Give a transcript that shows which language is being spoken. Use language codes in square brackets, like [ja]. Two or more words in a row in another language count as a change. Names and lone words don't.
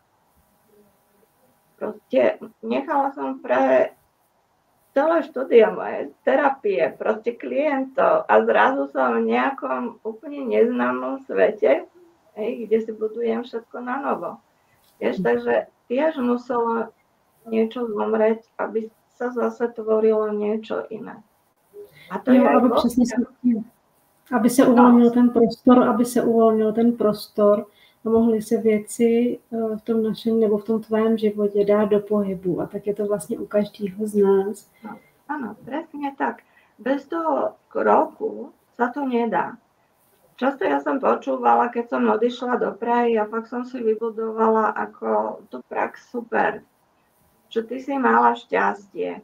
[sk] Proste nechala som pre celé štúdia moje terapie, proste klientov a zrazu som v nejakom úplne neznámom svete, kde si budujem všetko na novo. Takže tiež muselo niečo zomrieť, aby sa zase tvorilo niečo iné. A to je [cs] aby se uvolnil ten prostor, a mohly se věci v tom našem nebo v tom tvém životě dát do pohybu. A tak je to vlastně u každého z nás. [sk] No, áno, presne tak. Bez toho kroku sa to nedá. Často ja som počúvala, keď som odišla do Prahy a fakt som si vybudovala ako tú prax super, že ty si mala šťastie.